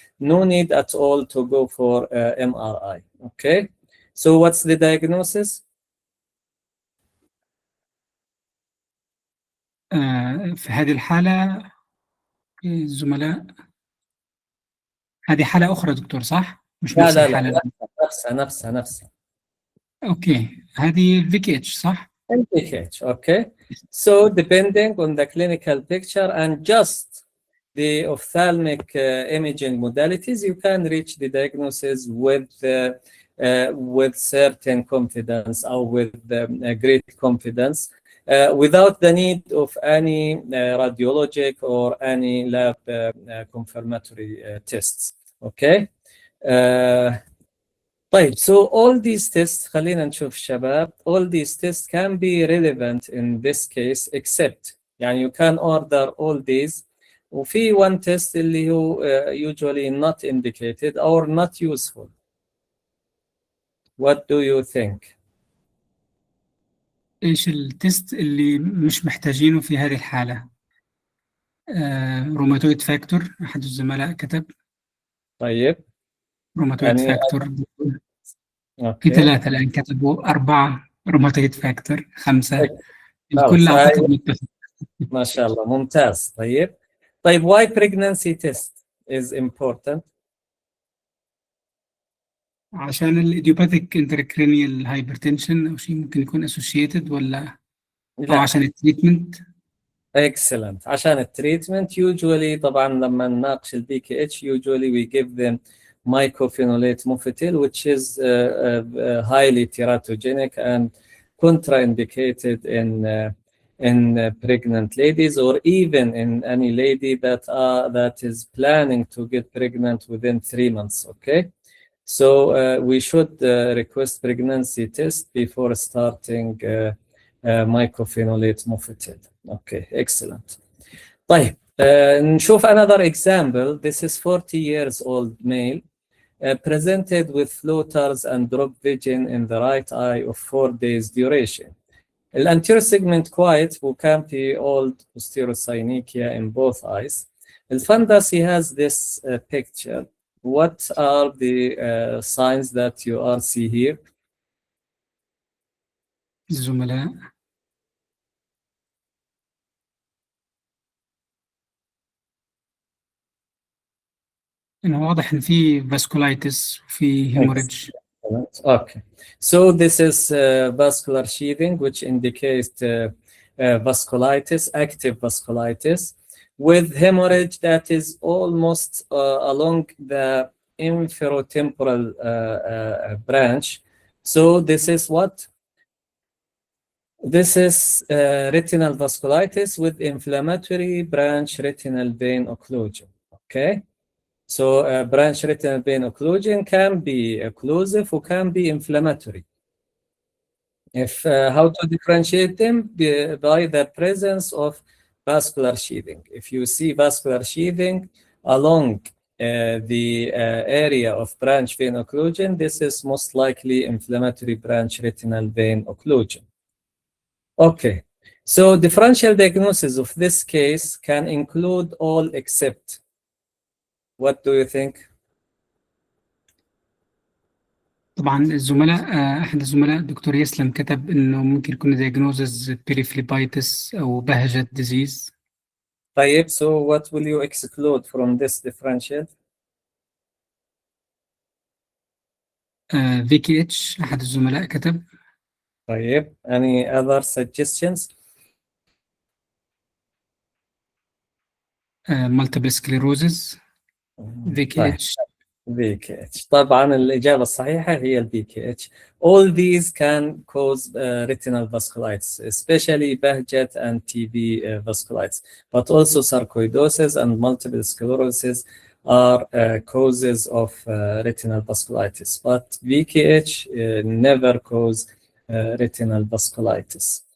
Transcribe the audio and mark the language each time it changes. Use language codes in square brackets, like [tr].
[en] No need at all to go for MRI. Okay, so what's the diagnosis? [ar] في هذه الحالة الزملاء، هذه حالة أخرى دكتور صح؟ مش نفس لا الحالة. نفسها. أوكي، هذه الفيكيتش صح؟ [en] NPH, okay. So depending on the clinical picture and just the ophthalmic imaging modalities, you can reach the diagnosis with certain confidence or with great confidence, without the need of any radiologic or any lab confirmatory tests. Okay. [ar] طيب, [en] so all these tests, [ar] خلينا نشوف شباب, [en] all these tests can be relevant in this case, except [ar] يعني [en] you can order all these, [ar] وفي [en] one test [ar] اللي هو [en] usually not indicated or not useful. What do you think? [ar] إيش التست اللي مش محتاجينه في هذه الحالة؟ روماتويد فاكتور، أحد الزملاء كتب. طيب. روماتويد فاكتور في 3 الآن كتبوا 4 روماتويد فاكتور 5. الكل أعتقد متفق. ما شاء الله, ممتاز. طيب [en] why pregnancy test is important? [ar] عشان [en] الإيديوباثيك intracranial hypertension [ar] أو شيء ممكن يكون [en] associated [ar] ولا أو عشان التريتمنت؟ [en] Excellent. [ar] عشان التريتمنت [en] usually [ar] طبعا لما نناقش ال [en] BKH usually we give them mycophenolate mofetil, which is highly teratogenic and contraindicated in pregnant ladies, or even in any lady that is planning to get pregnant within 3 months. Okay, so we should request pregnancy test before starting mycophenolate mofetil. Okay, excellent. [ar] طيب, [en] نشوف another example. This is 40 years old male presented with floaters and drop vision in the right eye of 4 days duration. The anterior segment quiet, [ar] وكان [en] old posterior synechiae in both eyes. The fundus, he has this picture. What are the signs that you are see here? [ar] الزملاء إنه واضح إن في vasculitis وفي hemorrhage. [en] Okay, so this is vascular sheathing, which indicates vasculitis, active vasculitis, with hemorrhage that is almost along the inferotemporal branch. So this is what? This is retinal vasculitis with inflammatory branch retinal vein occlusion. Okay. So branch retinal vein occlusion can be occlusive or can be inflammatory. If how to differentiate them? By the presence of vascular sheathing. If you see vascular sheathing along the area of branch vein occlusion, this is most likely inflammatory branch retinal vein occlusion. Okay, so differential diagnosis of this case can include all except. What do you think? [ar] طبعا الزملاء أحد الزملاء الدكتور يسلم كتب إنه ممكن يكون diagnosis periphleboitis أو بهجة disease. [en] طيب, so what will you exclude from this differential? [ar] VKH أحد الزملاء كتب. [en] طيب, any other suggestions? multiple sclerosis. VKH. VKH. [ar] طبعا الإجابة الصحيحة هي ال VKH. [en] All these can cause retinal vasculitis, especially Behçet and TB vasculitis, but also sarcoidosis and multiple sclerosis are causes of retinal vasculitis, but VKH never cause retinal vasculitis.